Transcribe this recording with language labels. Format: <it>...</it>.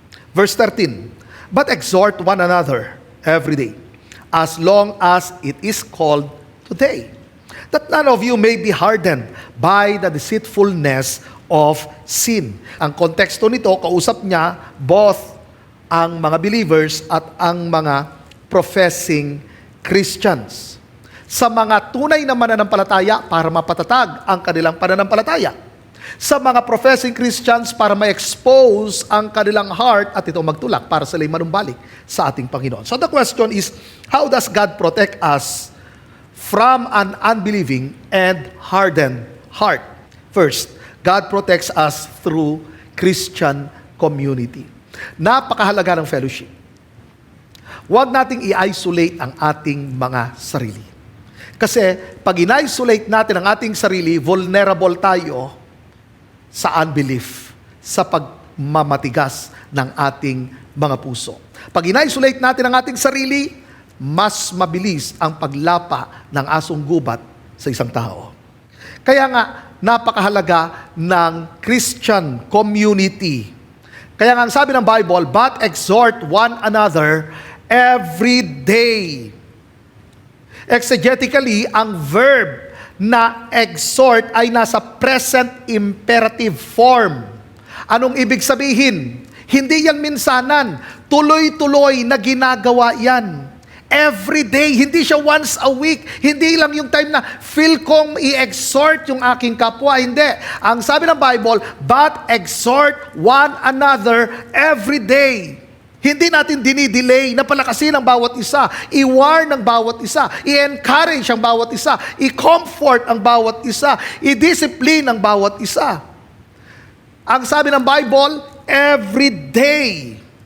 <en>Verse 13, but exhort one another every day, as long as it is called today, that none of you may be hardened by the deceitfulness of sin.</en> <tl>Ang konteksto nito, kausap niya both ang mga believers at ang mga professing Christians. Sa mga tunay na mananampalataya para mapatatag ang kanilang pananampalataya. Sa mga professing Christians para ma-expose ang kanilang heart at ito magtulak para sila'y manumbalik sa ating Panginoon.</tl> <en>So the question is, how does God protect us from an unbelieving and hardened heart? First, God protects us through Christian community.</en> <tl>Napakahalaga ng fellowship. Huwag nating i-isolate ang ating mga sarili. Kasi pag in-isolate natin ang ating sarili, vulnerable tayo sa unbelief, sa pagmamatigas ng ating mga puso. Pag in-isolate natin ang ating sarili, mas mabilis ang paglapa ng asong gubat sa isang tao. Kaya nga, napakahalaga ng Christian community. Kaya nga ang sabi ng Bible,</tl> <en>but exhort one another every day.</en> <tl>Exegetically, ang verb na exhort ay nasa present imperative form. Anong ibig sabihin? Hindi yan minsanan. Tuloy-tuloy na ginagawa yan. Every day, hindi siya once a week. Hindi lang yung time na feel kong i-exhort yung aking kapwa. Hindi. Ang sabi ng Bible,</tl> <en>but exhort one another every day.</en> <tl>Hindi natin dinidelay na palakasin ang bawat isa, i-warn ang bawat isa, i-encourage ang bawat isa, i-comfort ang bawat isa, i-discipline ang bawat isa. Ang sabi ng Bible, every day.</tl>